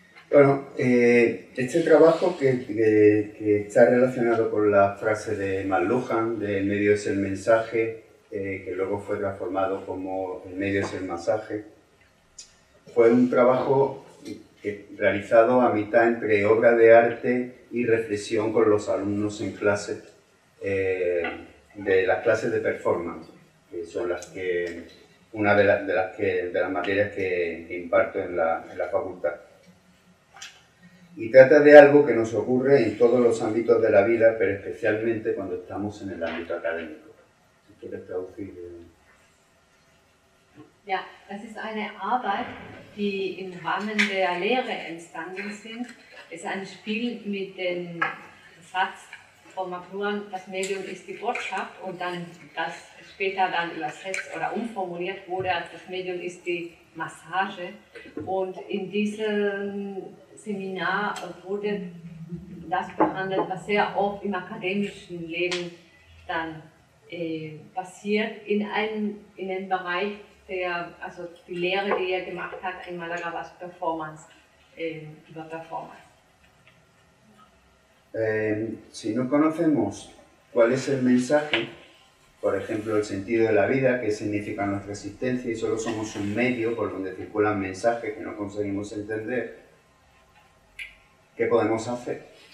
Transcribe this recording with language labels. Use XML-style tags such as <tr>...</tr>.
<es>Bueno, este trabajo que está relacionado con la frase de McLuhan, de el medio es el mensaje, que luego fue transformado como el medio es el masaje, fue un trabajo realizado a mitad entre obra de arte y reflexión con los alumnos en clase, de las clases de performance, que son una de las materias que imparto en la facultad. Y trata de algo que nos ocurre en todos los ámbitos de la vida, pero especialmente cuando estamos en el ámbito académico. Si quieres traducir.</es> <de>Ja, das ist eine Arbeit, die im Rahmen der Lehre entstanden ist. Es ist ein Spiel mit dem Satz, McLuhan, das Medium ist die Botschaft und dann das später dann übersetzt oder umformuliert wurde, das Medium ist die Massage. Und in diesem Seminar wurde das behandelt, was sehr oft im akademischen Leben dann passiert, in einem Bereich, also die Lehre, die er gemacht hat in Malaga, war Performance, über Performance.</de> <es>Si no conocemos cuál es el mensaje, por ejemplo, el sentido de la vida, qué significa nuestra existencia, y solo somos un medio por donde circulan mensajes que no conseguimos entender, ¿qué podemos hacer?</es>